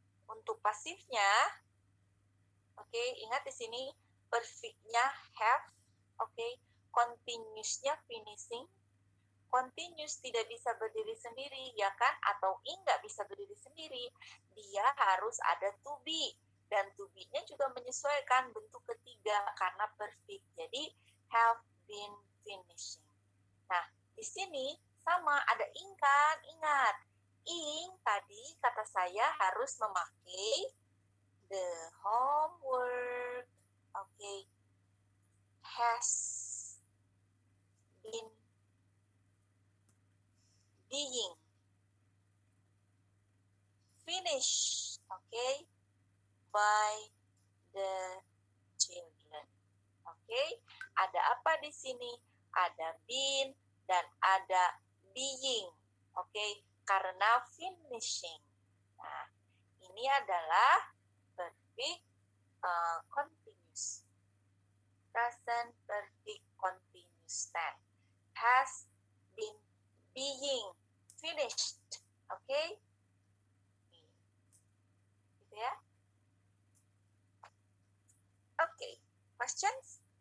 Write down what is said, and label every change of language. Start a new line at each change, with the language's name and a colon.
Indonesian: Untuk pasifnya, oke, ingat di sini perfect-nya have, oke, continuous-nya finishing. Continuous tidak bisa berdiri sendiri, ya kan? Atau nggak bisa berdiri sendiri. Dia harus ada to be. Dan to be-nya juga menyesuaikan bentuk ketiga karena perfect.
English: Jadi, have been finishing.
Indonesian: Nah, di sini sama ada ing kan? Ingat, ing tadi kata saya harus memakai the homework. Oke.
English: Has been being finished, okay, by the children.
Indonesian: Okay, ada apa di sini? Ada been dan ada being. Okay, karena finishing. Nah, ini adalah perfect continuous.
English: Present perfect continuous tense. Has been being finished. Okay?
Indonesian: Gitu ya.
English: Okay. Questions?